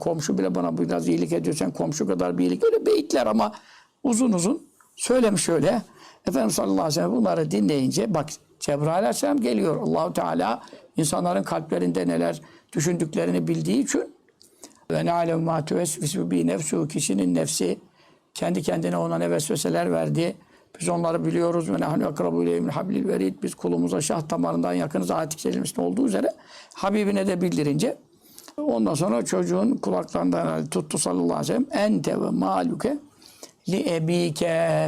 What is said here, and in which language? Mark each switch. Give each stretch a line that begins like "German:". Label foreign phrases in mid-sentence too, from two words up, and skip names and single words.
Turkish: Komşu bile bana biraz iyilik ediyor. Sen komşu kadar bir iyilik. Öyle beyitler ama uzun uzun söylemiş öyle. Efendimiz
Arabic: صلى الله عليه وسلم
Turkish: bunları dinleyince bak Cebrail aleyhisselam geliyor. Allahu Teala insanların kalplerinde neler düşündüklerini bildiği için
Arabic: ونعلم ما توسوس به نفسه,
Turkish: kişinin nefsi kendi kendine ona ne vesveseler verdi. Biz onları biliyoruz.
Arabic: ونحن أقرب إليه من حبل الوريد.
Turkish: Biz kulumuza şah damarından yakınız. Ayet-i kerimesinde olduğu üzere Habibine de bildirince ondan sonra çocuğun kulaklarından tuttu
Arabic: صلى الله عليه وسلم. أنت ومالك لأبيك.